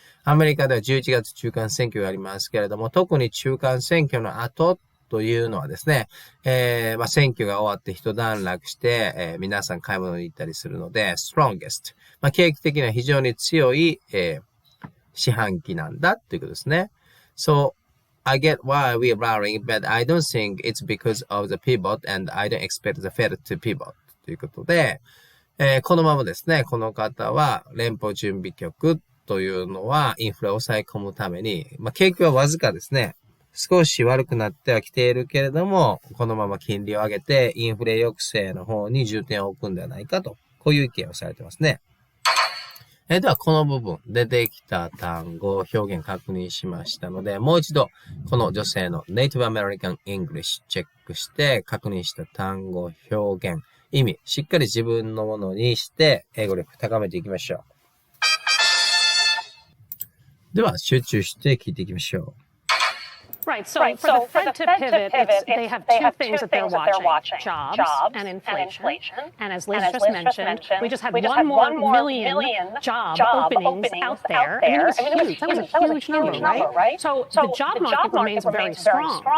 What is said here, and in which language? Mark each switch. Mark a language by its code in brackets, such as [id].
[ja] アメリカでは11月中間選挙がありますけれども、特に中間選挙の後というのはですね、選挙が終わって一段落して、皆さん買い物に行ったりするので、strongest。景気的には非常に強い、四半期なんだということですね。 [en] So, I get why we are rallying, but I don't think it's because of the pivot and I don't expect the Fed to pivot. [ja] ということで、このままですね、この方は連邦準備局というのはインフレを抑え込むために、景気はわずかですね、少し悪くなってはきているけれども、このまま金利を上げてインフレ抑制の方に重点を置くんではないかと、こういう意見をされてますね。では、この部分、出てきた単語、表現確認しましたので、もう一度、この女性の Native American English チェックして、確認した単語、表現、意味、しっかり自分のものにして、英語力高めていきましょう。では、集中して聞いていきましょう。 [en] Right. So for the Fed to pivot, they have two things that they're watching: jobs and inflation. And as Liz just mentioned, we just had one more million job openings out there. I mean, it was huge. That was a huge number, right? So the job market remains very strong.